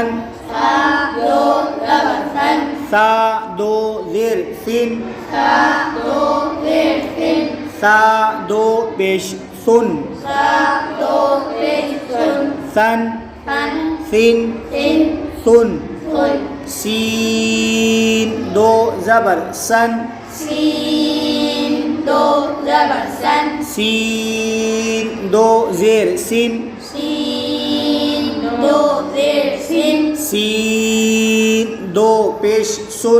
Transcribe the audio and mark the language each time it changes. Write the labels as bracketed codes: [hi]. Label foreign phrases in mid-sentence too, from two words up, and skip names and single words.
[ur] زا دو زبر زن ثا دو زیر سین زا دو زیر زین ثا دو پیش سن زا دو پیش زن ثن زن سین زین سن زن سین دو زبر سن سین دو زبر سن سین دو زیر سین سین دو زیر سین سین دو پیش سن